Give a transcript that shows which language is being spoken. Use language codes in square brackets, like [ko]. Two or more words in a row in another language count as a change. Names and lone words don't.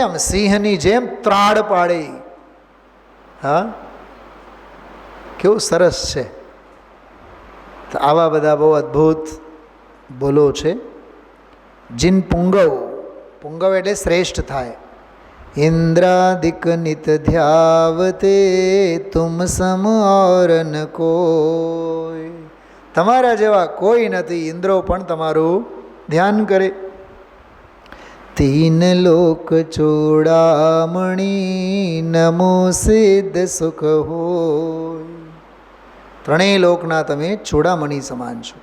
[gu] આમ સિંહની જેમ ત્રાડ પાડે. હા, કેવું સરસ છે. તો આવા બધા બહુ અદ્ભુત બોલો છે. જીન પુંગવ. પુંગવ એટલે શ્રેષ્ઠ થાય. [hi] इंद्रादिक नित ध्यावते तुम सम और न कोई. [gu] તમારા જેવા કોઈ નથી, ઇન્દ્રો પણ તમારું ધ્યાન કરે. [hi] तीन लोक चोडामणी नमो सिद्ध सुख होय. [gu] ત્રણેય લોકના તમે ચોડામણી સમાન છો.